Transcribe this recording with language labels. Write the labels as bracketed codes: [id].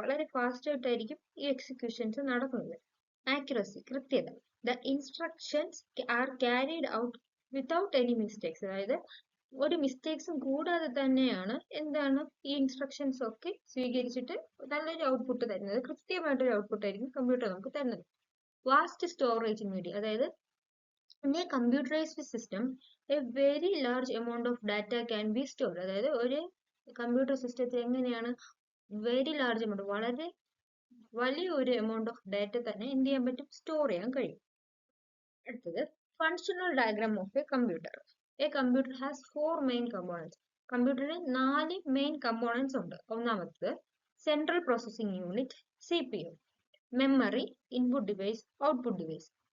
[ml] വളരെ ഫാസ്റ്റ് ആയിട്ടായിരിക്കും ഈ എക്സിക്യൂഷൻസ് നടക്കുന്നത്. ആക്യുറസി, കൃത്യത. [en] The instructions are carried out without any mistakes. [ml] അതായത് ഒരു മിസ്റ്റേക്സും കൂടാതെ തന്നെയാണ് എന്താണ് ഈ ഇൻസ്ട്രക്ഷൻസ് ഒക്കെ സ്വീകരിച്ചിട്ട് നല്ലൊരു ഔട്ട്പുട്ട് തരുന്നത്. കൃത്യമായിട്ടൊരു ഔട്ട്പുട്ട് ആയിരിക്കും കമ്പ്യൂട്ടർ നമുക്ക് തരുന്നത്. [en] Vast storage media. അതായത് in a computerized system, a very large amount of data can be stored. [ml] അതായത് ഒരു കമ്പ്യൂട്ടർ സിസ്റ്റത്തിൽ എങ്ങനെയാണ് [en] very large amount, [ml] വളരെ വലിയൊരു എമൗണ്ട് ഓഫ് ഡാറ്റ തന്നെ എന്ത് ചെയ്യാൻ പറ്റും? സ്റ്റോർ ചെയ്യാൻ കഴിയും. [en] അടുത്തത് functional diagram of a computer. A computer has 4 main components. [ml] കമ്പ്യൂട്ടറിന് 4 main components ഉണ്ട്. ഒന്നാമത്തത് central processing unit, CPU, memory, input device, output device.